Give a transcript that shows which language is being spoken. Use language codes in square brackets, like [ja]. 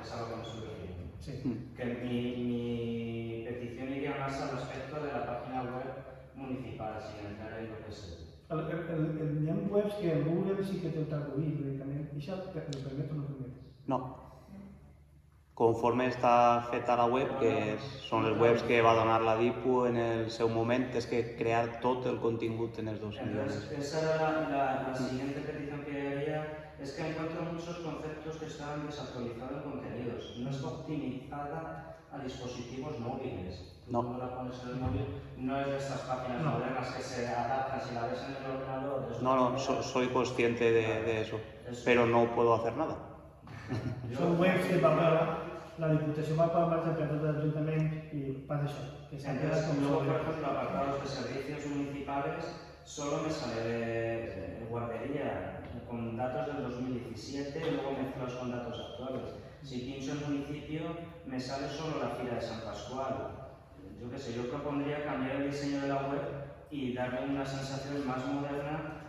[es] Es a lo que me estoy refiriendo. Sí. Que mi petición iría más al aspecto de la página web municipal, sin entrar en lo que es [ca] Hi ha webs que en Google sí que te ho traduït directament. I això lo permet o no permet? No. Conforme està feta la web, que són les webs que va donar la DIPU en el seu moment, és que crear tot el contingut en els dos idiomes. [es] Esa era la siguiente petición que haría, es que encuentro muchos conceptos que están desactualizados en contenidos. No está optimizada a dispositivos móviles. No. Tú la pones en el móvil, no es de estas páginas modernas que se adaptan, si la ves en el ordenador... No, soy consciente de eso, pero no puedo hacer nada. [ca] Són webs que la Diputació va parlar de tot l'Ajuntament i passa això, que s'han quedat com [es] luego, por ejemplo, apartados de servicios municipales, solo me sale de guardería con datos del 2017 y luego mezclas con datos actuales. Si pincho en municipio, me sale solo la fila de San Pascual. Yo qué sé, yo propondría cambiar el diseño de la web y darle una sensación más moderna.